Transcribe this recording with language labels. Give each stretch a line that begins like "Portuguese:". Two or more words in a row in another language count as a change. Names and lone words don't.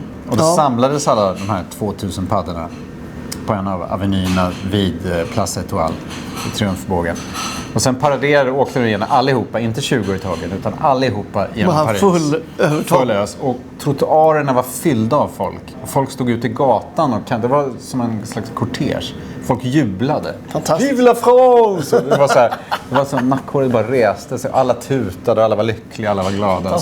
Swedish: Och då samlades alla de här 2000 paddorna på en av avenyerna vid Place Etoile i Triumfbågen. Och sen åkte de igen allihopa, inte 20 i taget, utan allihopa genom Paris. Full ös. Och trottoarerna var fyllda av folk. Och folk stod ute i gatan och det var som en slags kortege. Folk jublade. Fantastiskt.
French: Vive la France!
Swedish: Och det var så nackhåret bara reste sig. Alla tutade, alla var lyckliga, alla var glada.